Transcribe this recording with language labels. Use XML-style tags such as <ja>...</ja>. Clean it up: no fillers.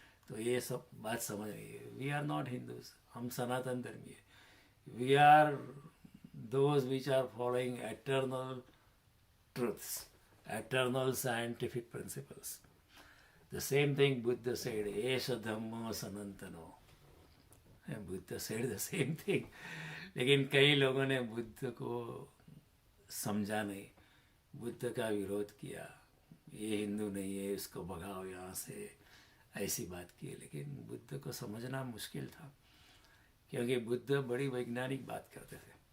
<hi>तो ये सब बात समझ रही है।</hi> <en>we are not Hindus,</en> <hi>हम सनातन धर्मी है।</hi> <en>We are those which are following eternal truths, eternal scientific principles. The same thing Buddha said,</en> <pi>Esha Dhamma Sanantano.</pi> <en>And Buddha said the same thing.</en> <hi>लेकिन कई लोगों ने बुद्ध को समझा नहीं, बुद्ध का विरोध किया, ये हिंदू नहीं है, इसको भगाओ यहाँ से, ऐसी बात की। लेकिन बुद्ध को समझना मुश्किल था, क्योंकि बुद्ध बड़ी वैज्ञानिक बात करते थे।</hi>